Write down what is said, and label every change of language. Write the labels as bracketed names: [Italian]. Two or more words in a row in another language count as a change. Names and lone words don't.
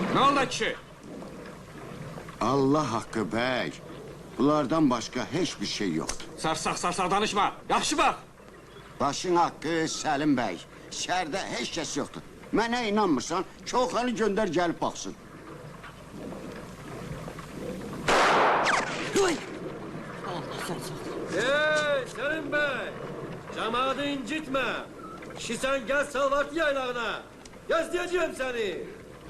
[Azerbaijani] Salda kişi. Allah haqqı bəy. Bunlardan başqa heç bir şey yoxdur. Sarsaq danışma. Yaxşı bax. Başın haqqı Səlim bəy. Şəhərdə heç kəs yoxdur. Mənə inanmırsan, Koxanı göndər gəlib baxsın. Duy! Allah sen sağ. [Turkish] Hey Selim Bey! Cemaatı incitme. Kişi sen gel Salvatlı yaylağına. Gözleyeceğim seni.